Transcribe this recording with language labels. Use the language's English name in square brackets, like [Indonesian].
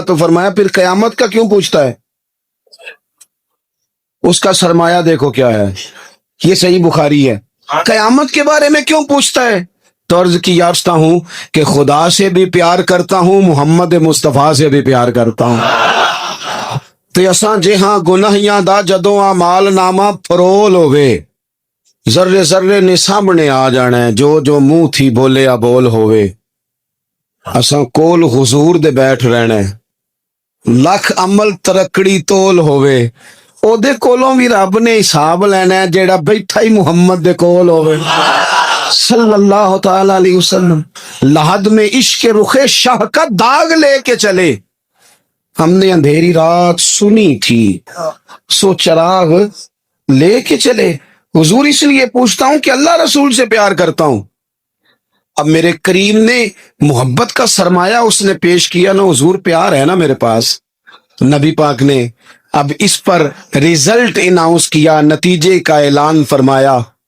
[Hindi] तो फरमाया, फिर कयामत का क्यों पूछता है? उसका सरमाया देखो क्या है, ये सही बुखारी है, कयामत के बारे में क्यों पूछता है? तो अर्ज की, यारता हूं कि खुदा से भी प्यार करता हूं, मोहम्मद मुस्तफा से भी प्यार करता हूं। [Punjabi] ਤੇ ਅਸਾਂ ਜਿਹਾਂ ਗੁਨਾਹੀਆਂ ਦਾ ਜਦੋਂ ਆਮਾਲ ਨਾਮਾ ਫਰੋਲ ਹੋਵੇ, ਜ਼ਰਰੇ ਜ਼ਰਰੇ ਨੇ ਸਾਹਮਣੇ ਆ ਜਾਣਾ, ਜੋ ਜੋ ਮੂੰਹ ਥੀ ਬੋਲਿਆ ਬੋਲ ਹੋਵੇ। ਅਸਾਂ ਕੋਲ ਹੁਜ਼ੂਰ ਦੇ ਬੈਠ ਰਹਿਣਾ, ਲੱਖ ਅਮਲ ਤਰਕੜੀ ਤੋਲ ਹੋਵੇ, ਉਹਦੇ ਕੋਲੋਂ ਵੀ ਰੱਬ ਨੇ ਹਿਸਾਬ ਲੈਣਾ ਜਿਹੜਾ ਬੈਠਾ ਹੀ ਮੁਹੰਮਦ ਦੇ ਕੋਲ ਹੋਵੇ सल्लल्लाहु ताला अलैहि वसल्लम। [Hindi] लहद में इश्क रुखे शाह का दाग लेके चले, हमने अंधेरी रात सुनी थी, सो चराग लेके चले। हुजूर इसलिए पूछता हूं कि अल्लाह रसूल से प्यार करता हूं। अब मेरे करीम ने मोहब्बत का सरमाया उसने पेश किया ना, हुजूर प्यार है ना मेरे पास, नबी पाक ने अब इस पर रिजल्ट अनाउंस किया, नतीजे का ऐलान फरमाया।